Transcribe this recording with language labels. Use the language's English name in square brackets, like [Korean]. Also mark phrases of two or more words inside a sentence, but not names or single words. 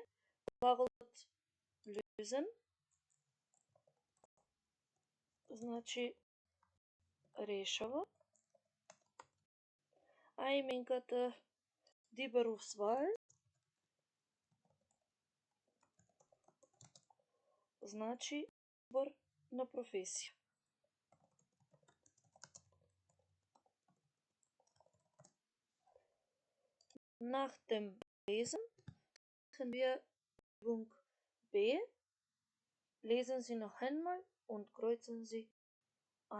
[Macedonian] Глаголот lösen значи решава, а именката [German] die Berufswahl [Macedonian] значи избор на професија. [German] Nach dem Lesen machen wir Übung B. Lesen Sie noch einmal und kreuzen Sie an.